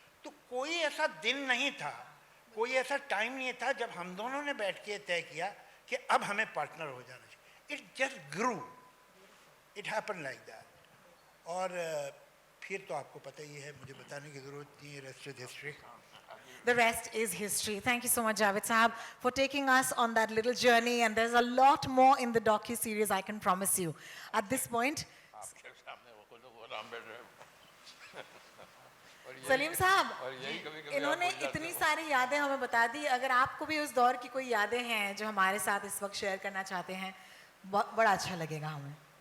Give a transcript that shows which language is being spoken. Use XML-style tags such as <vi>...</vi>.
<hi>तो कोई ऐसा दिन नहीं था, कोई ऐसा टाइम नहीं था जब हम दोनों ने बैठ के तय किया कि अब हमें पार्टनर हो जाना चाहिए।</hi> <en>It just grew, it happen like that.</en> <hi>और फिर तो आपको पता ही है, मुझे बताने की ज़रूरत नहीं है,</hi> <en>Rest is history. The rest is history. Thank you so much, Javed Sahab, for taking us on that little journey. And there's a lot more in the docu-series, I can promise you. At this point,</en> <hi>Salim साहब, इन्होंने इतनी सारी यादें हमें बता दी। अगर आपको भी उस दौर की कोई यादें हैं जो हमारे साथ इस वक्त शेयर करना चाहते हैं, बड़ा अच्छा लगेगा हमें।</hi>